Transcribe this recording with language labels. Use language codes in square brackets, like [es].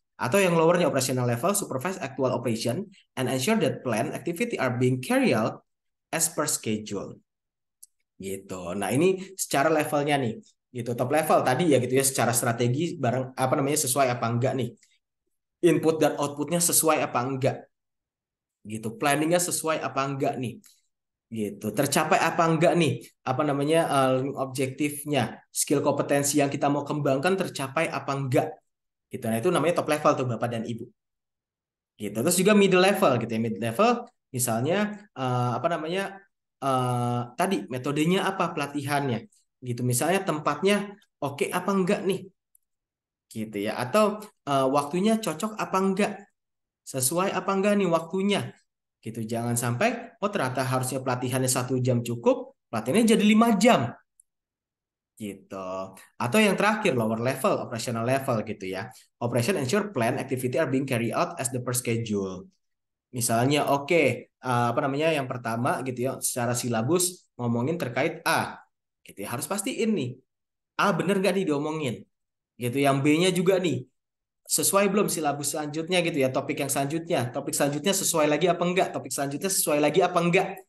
[id] Atau yang lowernya [en] operational level, supervise actual operation and ensure that plan activity are being carried out as per schedule. Gitu. [id] Nah, ini secara levelnya nih. Gitu. Top level tadi ya gitu ya, secara strategi bareng apa namanya sesuai apa enggak nih. Input dan outputnya sesuai apa enggak. Gitu. Planningnya sesuai apa enggak nih. Gitu. Tercapai apa enggak nih? Apa namanya objektifnya, skill kompetensi yang kita mau kembangkan tercapai apa enggak? Gitu. Nah, itu namanya top level tuh Bapak dan Ibu. Gitu. Terus juga middle level gitu ya. Mid level misalnya apa namanya tadi metodenya apa pelatihannya gitu. Misalnya tempatnya oke apa enggak nih gitu ya. Atau waktunya cocok apa enggak? Sesuai apa enggak nih waktunya? Gitu. Jangan sampai oh ternyata harusnya pelatihannya 1 jam cukup, pelatihannya jadi 5 jam gitu. Atau yang terakhir lower level, operational level gitu ya. [en] Operation ensure plan activity are being carried out as the per schedule. [id] Misalnya oke, apa namanya yang pertama gitu ya, secara silabus ngomongin terkait A gitu ya. Harus pastiin nih, A bener gak nih diomongin? Gitu. Yang B-nya juga nih, sesuai belum silabus selanjutnya gitu ya, topik yang selanjutnya. Topik selanjutnya sesuai lagi apa enggak? Topik selanjutnya sesuai lagi apa enggak?